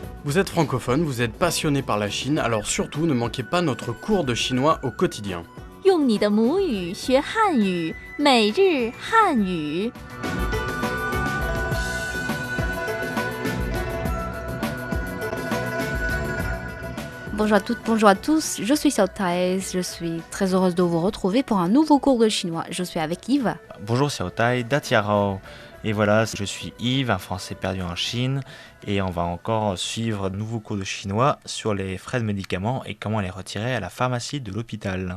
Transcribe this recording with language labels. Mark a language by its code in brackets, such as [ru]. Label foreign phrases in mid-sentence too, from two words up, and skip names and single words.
[fr] Vous êtes francophone, vous êtes passionné par la Chine, alors surtout ne manquez pas notre cours de chinois au quotidien. [zh] 用你的母语学汉语，每日汉语。 [fr] Bonjour à toutes, bonjour à tous, je suis Xiao Tai, je suis très heureuse de vous retrouver pour un nouveau cours de chinois. Je suis avec Yves. Bonjour Xiao Tai, Datiarao. Et voilà, je suis Yves, un Français perdu en Chine, et on va encore suivre de nouveaux cours de chinois sur les frais de médicaments et comment les retirer à la pharmacie de l'hôpital.